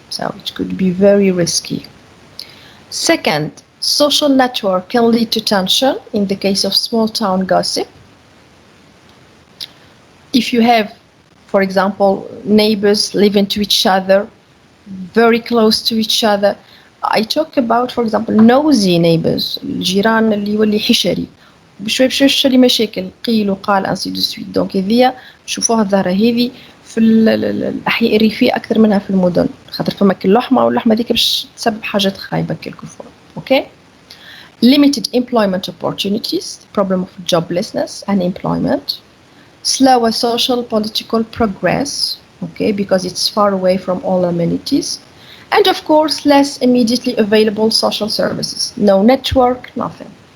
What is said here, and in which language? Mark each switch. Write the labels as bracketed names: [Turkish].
[English] So it could be very risky. Second, social network can lead to tension in the case of small town gossip. If you have, for example, neighbors living to each other, very close to each other. I talk about, for example, nosy neighbors, [Arabic] الجيران اللي يولي حشري بشوي بشوي يشري مشاكل قيل وقال انسي دو سويت. دونك هذيا نشوفوها الظاهرة هذه في الأحياء الريفية أكثر منها في المدن، خاطر فما كل لحمة واللحمة ذيك باش تسبب حاجات خايبة كالكفور. [English] Okay. Limited employment opportunities, the problem of joblessness and employment. Slower social political progress, okay, because it's far away from all amenities. And of course, less immediately available social services. No network, nothing.